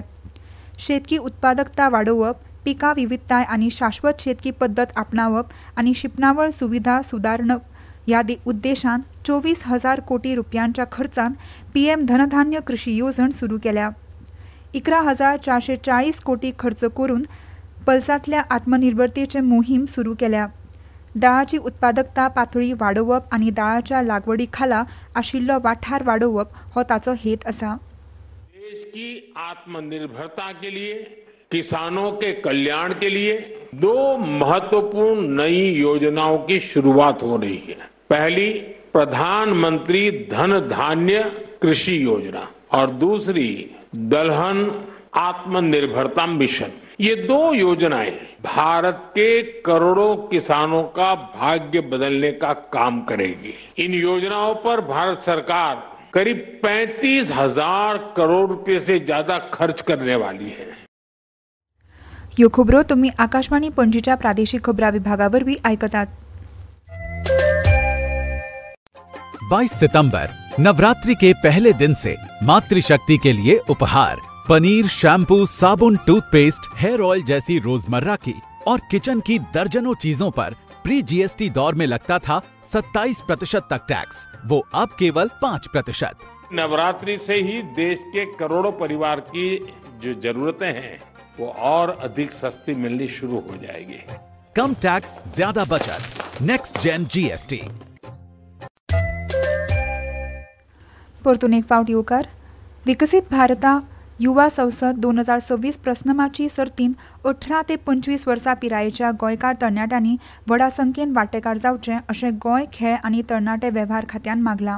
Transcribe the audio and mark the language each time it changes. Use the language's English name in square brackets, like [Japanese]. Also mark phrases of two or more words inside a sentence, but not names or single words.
[Konkani] शेतकी उत्पादकता वाडोवप, पिका विविधताय आनी शाश्वत शेतकी पद्दत आपणावप आनी शिपणावळ सुविधा सुदारणप ह्या उद्देशान 24,000 कोटी रुपयांच्या खर्चान PM धनधान्य कृशी येवजण सुरू केल्या. 11,440 कोटी खर्च करून पल्सांतल्या आत्मनिर्भरतेचे मोहीम सुरू केल्या. दाळाची उत्पादकता पातळी वाडोवप आनी दाळाच्या लागवडी खाला आशिल्लो वाठार वाडोवप हो ताचो हेत आसा. [Hindi] देश की आत्मनिर्भरता के लिए, किसानों के कल्याण के लिए 2 महत्वपूर्ण नई योजनाओं की शुरुआत हो रही है. पहली प्रधानमंत्री धन धान्य कृषि योजना और दूसरी दलहन आत्मनिर्भरता मिशन. ये 2 योजनाएं भारत के करोड़ों किसानों का भाग्य बदलने का काम करेगी. इन योजनाओं पर भारत सरकार करीब 35,000 करोड़ रुपए से ज्यादा खर्च करने वाली है। [Konkani] ह्यो खबरो तुम्ही आकाशवाणी पणजीच्या प्रादेशिक खबरां विभागावरवीं आयकतात. [Hindi] 22 सितंबर नवरात्रि के पहले दिन से मातृशक्ति के लिए उपहार पनीर, शैम्पू, साबुन, टूथपेस्ट, [English] hair oil [Hindi] जैसी रोजमर्रा की और किचन की दर्जनों चीजों पर प्री जीएसटी दौर में लगता था 27% तक टैक्स, वो अब केवल 5%. नवरात्रि से ही देश के करोड़ों परिवार की जो जरूरतें हैं वो और अधिक सस्ती मिलनी शुरू हो जाएगी. कम टैक्स, ज्यादा बचत. [English] Next Gen GST. [Konkani] परतून एक फावट येवकार. विकसित भारता युवा संसद 2026 प्रस्नमाची सर्तीन 18 ते 25 वर्सां पिरायेच्या गोंयकार तरणाट्यांनी व्हडा संख्येन वांटेकार जावचे अशें गोंय खेळ आनी तरणाटे वेव्हार खात्यान मागलां.